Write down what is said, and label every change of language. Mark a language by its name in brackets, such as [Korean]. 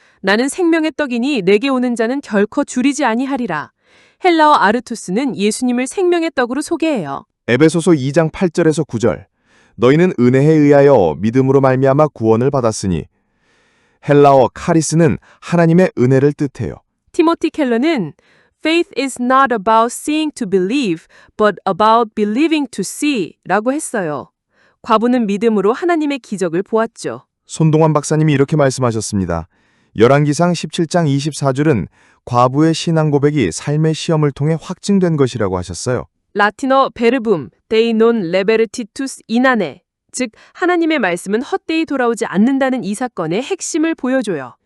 [Korean] 나는 생명의 떡이니 내게 오는 자는 결코 줄이지 아니하리라. 헬라어 아르투스는 예수님을 생명의 떡으로 소개해요. 에베소서 2장 8절에서 9절. 너희는 은혜에 의하여 믿음으로 말미암아 구원을 받았으니. 헬라어 카리스는 하나님의 은혜를 뜻해요. [English] 티모티 켈러는 Faith is not about seeing to believe, but about believing to see [Korean] 라고 했어요. 과부는 믿음으로 하나님의 기적을 보았죠. 손동환 박사님이 이렇게 말씀하셨습니다. 열왕기상 17장 24절은 과부의 신앙 고백이 삶의 시험을 통해 확증된 것이라고 하셨어요. 라틴어 베르붐, 데이 논 레베르티투스 이나네, 즉 하나님의 말씀은 헛되이 돌아오지 않는다는 이 사건의 핵심을 보여줘요.